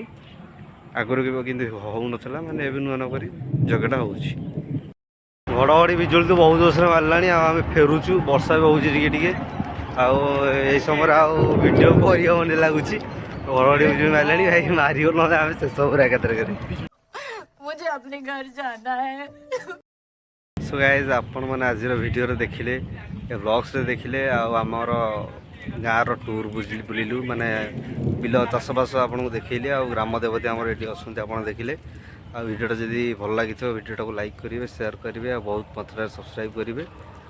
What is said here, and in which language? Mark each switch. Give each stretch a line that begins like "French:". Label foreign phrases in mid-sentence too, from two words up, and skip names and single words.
Odia: ଆଗରୁ କେବେ କିନ୍ତୁ ହେଉନଥିଲା, ମାନେ ଏବେ ନୂଆ କରି ଯଜ୍ଞଟା ହେଉଛି। ଘଡ଼ଘଡ଼ି ବିଜୁଳି ତ ବହୁତ ଜୋରସରେ ମାରିଲାଣି। ଆଉ ଆମେ ଫେରୁଛୁ, ବର୍ଷା ବି ହେଉଛି ଟିକେ ଟିକେ। ଆଉ ଏଇ ସମୟରେ ଆଉ ଭିଡ଼ିଓ କରିହେବନି ଲାଗୁଛି, ଘଡ଼ଘଡ଼ି ବିଜୁଳି ମାରିଲାଣି। ଭାଇ ମାରିବ, ନହେଲେ ଆମେ ଶେଷ ପୁରା ଏକାଥରେ କରି।
Hindi: मुझे अपने घर जाना है।
English: so guys,
Odia: ଆପଣମାନେ ଆଜିର ଭିଡ଼ିଓରେ ଦେଖିଲେ, ଏ ବ୍ଲଗ୍ସରେ ଦେଖିଲେ, ଆଉ ଆମର ଗାଁର ଟୁର୍ ବୁଲିଲୁ, ମାନେ ବିଲ ଚାଷବାସ ଆପଣଙ୍କୁ ଦେଖେଇଲି। ଆଉ ଗ୍ରାମ ଦେବତୀ ଆମର ଏଠି ଅଛନ୍ତି, ଆପଣ ଦେଖିଲେ। ଆଉ ଭିଡ଼ିଓଟା ଯଦି ଭଲ ଲାଗିଥିବ, ଭିଡ଼ିଓଟାକୁ ଲାଇକ୍ କରିବେ, ସେୟାର କରିବେ, ଆଉ ବହୁତ ମାତ୍ରାରେ ସବସ୍କ୍ରାଇବ୍ କରିବେ।